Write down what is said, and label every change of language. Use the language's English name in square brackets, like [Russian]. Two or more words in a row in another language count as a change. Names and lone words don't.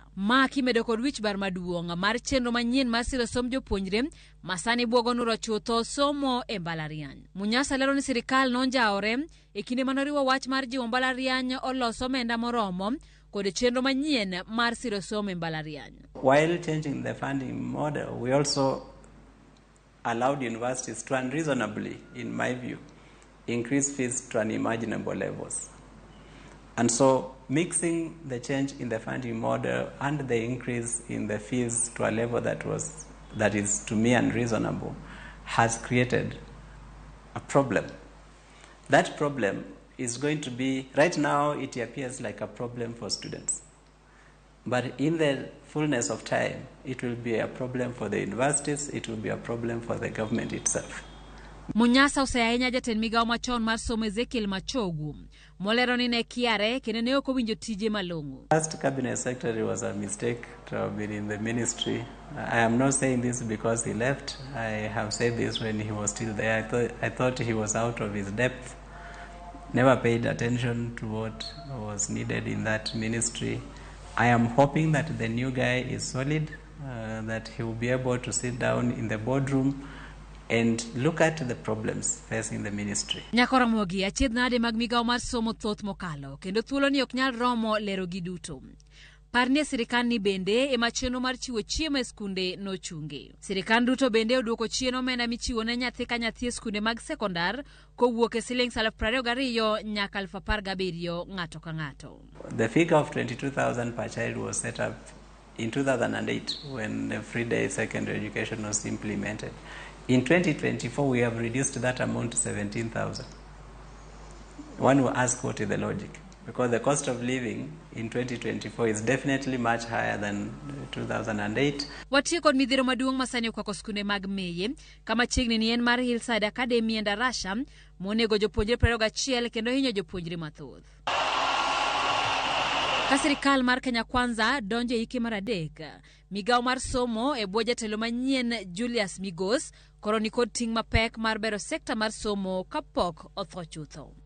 [Luo (Kenya and Tanzania)] Ma kimedo kod wich bar maduong' mar chenro manyien mar siro somb jopuonjre masani bwogo nuro chutho somo e mbalariany. Munyasa lero ni sirikal nonjaore e kinde manoriwo wach mar jiwo mbalariany oloso omenda moromo kod chenro manyien mar siro somo e mbalariany. [English] While changing the funding model, we also allowed universities to unreasonably, in my view, increase fees to unimaginable levels. And so mixing the change in the funding model and the increase in the fees to a level that is to me unreasonable has created a problem. That problem is going to be, right now it appears like a problem for students. But in the fullness of time, it will be a problem for the universities, it will be a problem for the government itself. [Luo (Kenya and Tanzania)] Munyasa oseahinya jatend migawo machon mar somo Ezekiel Machogu molero ni ne kiare kendo ne ok owinjo tije malong'o. [English] Last cabinet secretary was a mistake to have been in the ministry. I am not saying this because he left. I have said this when he was still there. I thought he was out of his depth. Never paid attention to what was needed in that ministry. I am hoping that the new guy is solid, that he will be able to sit down in the boardroom and look at the problems facing the ministry. [Luo (Kenya and Tanzania)] Nyako Ramogi achiedh nade mag migawo mar somo thoth mokalo kendo thuolo ni ok nyal romo lero gi duto. Parni sirikal ni bende ema chenro mar chiwo chiemo e skunde nochungi. Sirikal Ruto bende oduoko chien omenda michiwo ne nyathi ka nyathi e skunde mag sekondar kowuok e siling 22,000 nyaka 17,000 ng'ato ka ng'ato. [English] The figure of 22,000 per child was set up in 2008 when the free day secondary education was implemented. In 2024, we have reduced that amount to 17,000. One will ask what is the logic? Because the cost of living in 2024 is definitely much higher than 2008. [Luo (Kenya and Tanzania)] Watiyo kod midhiro maduong' masani okwako skunde mag meye, kama chiegni ni en mar Hillside Academy e Ndarasha, monego jopuonjre 21 kendo hinyo jopuonjre mathoth. Ka sirikal mar Kenya Kwanza donjo e hike mar 3, migawo mar somo e bwo jatelo manyien Julius Migos koro ni kod ting' mapek mar bero sekta mar somo kapok otho chutho.